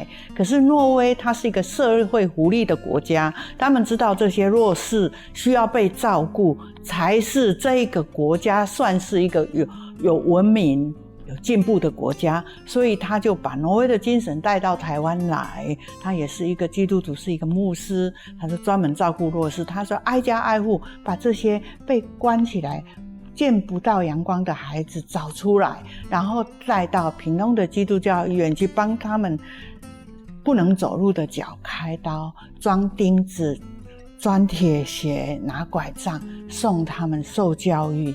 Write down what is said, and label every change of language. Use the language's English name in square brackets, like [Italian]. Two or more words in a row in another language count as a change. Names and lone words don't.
[Chinese] 可是挪威它是一個社會福利的國家，他們知道這些弱勢需要被照顧，才是這個國家算是一個有文明有進步的國家，所以他就把挪威的精神帶到台灣來。他也是一個基督徒，是一個牧師，他就專門照顧弱勢，他說挨家挨戶把這些被關起來見不到陽光的孩子找出來，然後帶到屏東的基督教醫院去幫他們不能走路的腳開刀、裝釘子、裝鐵鞋、拿拐杖，送他們受教育。